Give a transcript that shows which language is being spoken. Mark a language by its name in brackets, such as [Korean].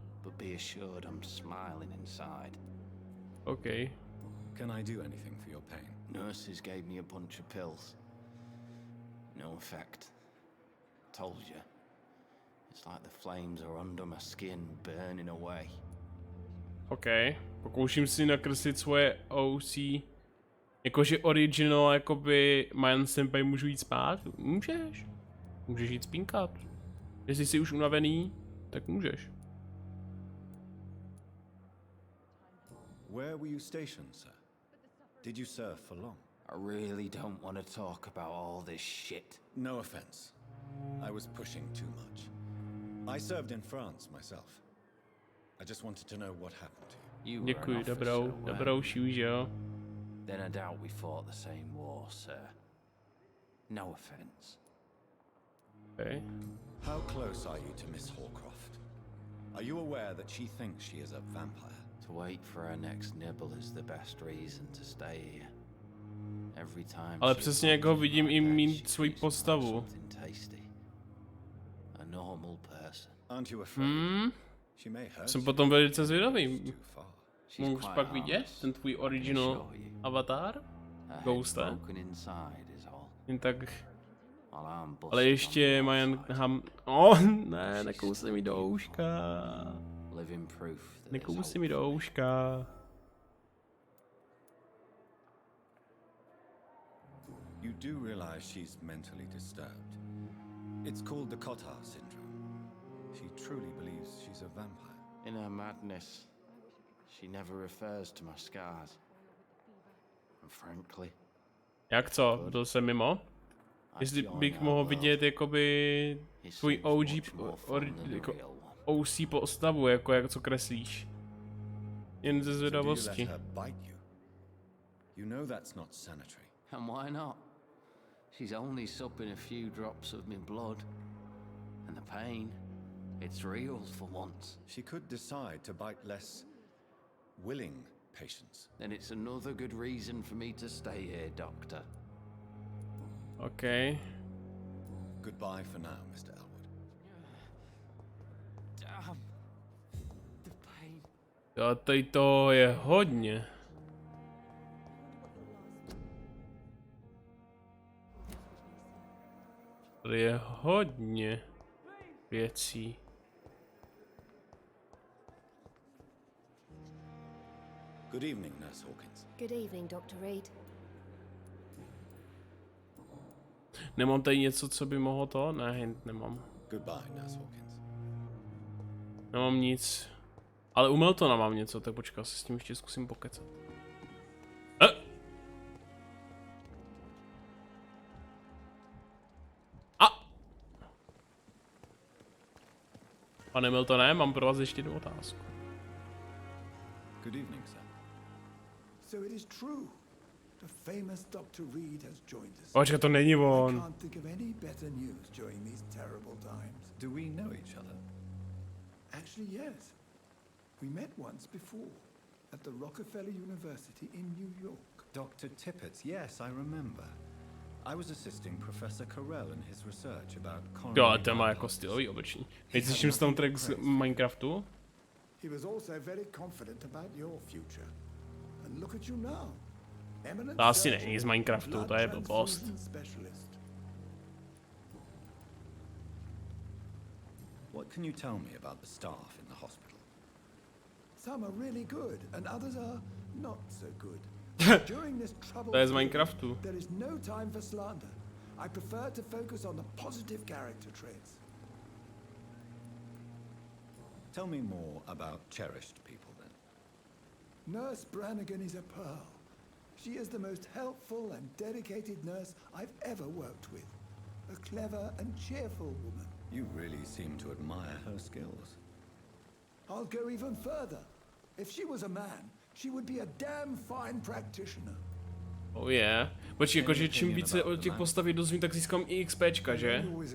[English] But be assured I'm smiling inside. Okay. Can I do anything for your pain? Nurses gave me a bunch of pills. No effect. Told you. It's like the flames are under my skin, burning away. OK. [Czech] Pokouším si nakreslit svoje OC. Jakože original, jakoby Mayian senpai můžu jít spát? Můžeš. Můžeš jít spínkat. Jestli jsi už unavený, tak můžeš. [English] Where were you stationed, sir? Did you serve for long? I really don't want to talk about all this shit. No offense. I was pushing too much. I served in France myself. I just wanted to know what happened to you. [Czech] Děkuji, dobrou šížo. [English] Then I doubt we fought the same war, sir. No offense. Okay. How close are you to Miss Hawcroft? Are you aware that she thinks she is a vampire? To wait for her next nibble is the best reason to stay here. Every time. [Czech] Ale přesně jak ho vidím i mít svoji postavu. [English] A normal person. Aren't you afraid? [Czech] Jsem potom velice zvědavý. Můžu pak vidět ten tvůj original avatar? Ghoste? Jen tak... Ale ještě Mayian ne, nekousli mi do ouška. Nekousli mi do ouška. [English] You do realize she's mentally disturbed. It's called the Cotard syndrome. She truly believes she's a vampire. In her madness, she never refers to my scars. And frankly... [Czech] Jak co? Byl jsem mimo? Jestli bych mohl vidět jakoby tvůj OG jako OC postavu, jako jak co kreslíš. Jen ze zvědavosti. [English] You know that's not sanitary. And why not? She's only supping a few drops of my blood. And the pain, it's real for once. She could decide to bite less willing patience. Then it's another good reason for me to stay here, Doctor. OK. Goodbye for now, Mr. Elwood. Damn. The pain. [Czech] Jo, tady to je hodně. Tady je hodně věcí. [English] Good evening, Nurse Hawkins. Good evening, Dr. Reed. [Czech] Nemám tady něco, co by mohlo to? Ne, nemám. [English] Goodbye, Nurse Hawkins. [Czech] Nemám nic. Ale u Meltona mám něco, tak počkej, se s tím ještě zkusím pokecat. Pane Meltone, mám pro vás ještě jednu otázku. [English] Good evening, sir. So it is true. The famous Dr. Reed has joined us. [Czech] Počkej, to není [English] I [Czech] on. [English] can't think of any better news during these terrible times. Do we know each other? Actually, yes. We met once before at the Rockefeller University in New York. Dr. Tippett, yes, I remember. I was assisting Professor Carell in his research about [Czech] Jo, ale ten má jako stylový oblečení. Nejslyším soundtrack z Minecraftu? [English] He was also very confident about your future. And look at you now. [Czech] To asi není z Minecraftu, to je blbost. [English] What can you tell me about the staff in the hospital? Some are really good and others are not so good. During this trouble, [Czech] To je z Minecraftu. [English] there is no time for slander. I prefer to focus on the positive character traits. Tell me more about cherished people, then. Nurse Brannigan is a pearl. She is the most helpful and dedicated nurse I've ever worked with. A clever and cheerful woman. You really seem to admire her skills. I'll go even further. If she was a man, she would be a damn fine practitioner. Oh yeah. [Czech] Počkej, jakože čím více o těch postav dozvím, tak získám i XPčka, že?